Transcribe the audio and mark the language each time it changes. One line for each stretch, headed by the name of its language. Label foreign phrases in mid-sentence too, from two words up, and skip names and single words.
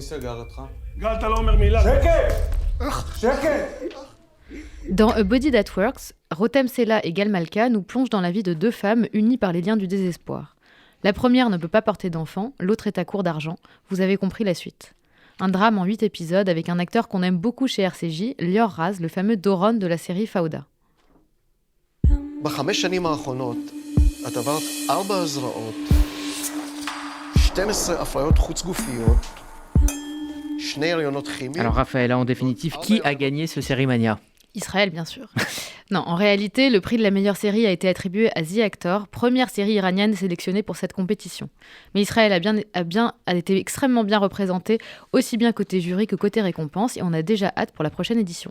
French: Dans A Body That Works, Rotem Sella et Gal Malka nous plongent dans la vie de deux femmes unies par les liens du désespoir. La première ne peut pas porter d'enfant, l'autre est à court d'argent. Vous avez compris la suite. Un drame en 8 épisodes avec un acteur qu'on aime beaucoup chez RCJ, Lior Raz, le fameux Doron de la série Fauda.
Hebrew: ב5 שנים האחרונות את עברת 4 הזרעות, 12 הפריות חוץ-גופיות, 2 הריונות כימיים.
French: Alors Raphaël, en définitive, qui a gagné ce Sérimania ? Israël, bien sûr. Non, en réalité, le prix de la meilleure série a été attribué à The Actor, première série iranienne sélectionnée pour cette compétition. Mais Israël a été extrêmement bien représenté, aussi bien côté jury que côté récompense, et on a déjà hâte pour la prochaine édition.